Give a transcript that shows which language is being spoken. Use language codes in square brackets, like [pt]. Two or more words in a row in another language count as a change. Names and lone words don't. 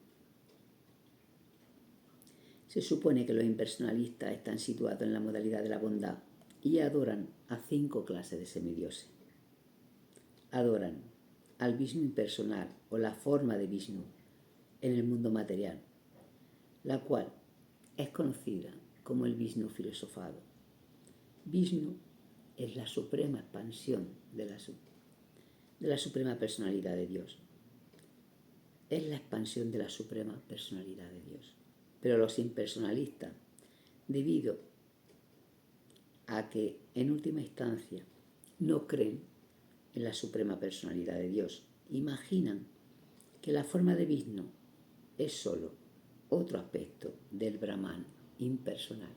[es] Se supone que los impersonalistas están situados en la modalidad de la bondad y adoran a 5 clases de semidioses. Adoran al Vishnu impersonal o la forma de Vishnu en el mundo material, la cual es conocida como el Vishnu filosofado. Vishnu es la suprema expansión de la suprema personalidad de Dios. Es la expansión de la suprema personalidad de Dios. Pero los impersonalistas, debido a que en última instancia no creen en la suprema personalidad de Dios, imaginan que la forma de Vishnu es sólo otro aspecto del Brahman impersonal.